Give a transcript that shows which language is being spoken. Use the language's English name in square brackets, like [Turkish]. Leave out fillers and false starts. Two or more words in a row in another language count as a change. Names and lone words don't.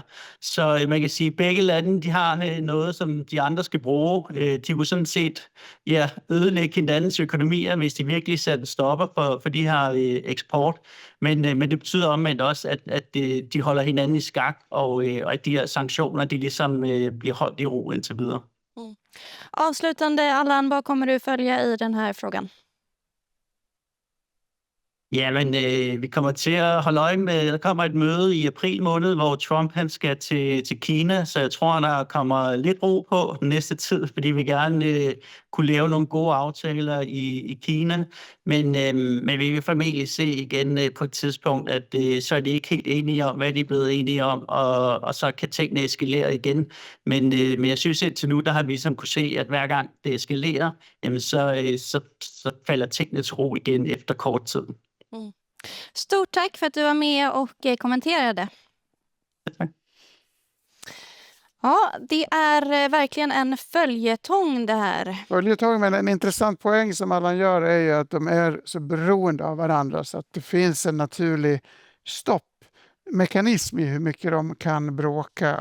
[Danish] Så man kan sige, at begge lande de har noget, som de andre skal bruge. De kunne sådan set ødelægge hinandens økonomier, hvis de virkelig satte stopper for de her eksport. Men det betyder omvendt også, at de holder hinanden i skak, og at de her sanktioner de ligesom bliver holdt i ro indtil videre. [Swedish] Avslutande, Allan, vad kommer du följa i den här frågan? [Danish] Jamen, vi kommer til at holde øje med, der kommer et møde i april måned, hvor Trump han skal til Kina, så jeg tror, der kommer lidt ro på den næste tid, fordi vi gerne kunne lave nogle gode aftaler i Kina, men vi vil formentlig se igen på et tidspunkt, at så er de ikke helt enige om, hvad de er blevet enige om, og så kan tingene eskalere igen. Men jeg synes indtil nu, der har vi ligesom kunne se, at hver gang det eskalerer, jamen så falder tingene til ro igen efter kort tid. [Swedish] Stort tack för att du var med och kommenterade. Tack. Ja, det är verkligen en följetong det här. Följetong, men en intressant poäng som Allan gör är ju att de är så beroende av varandra så att det finns en naturlig stoppmekanism i hur mycket de kan bråka.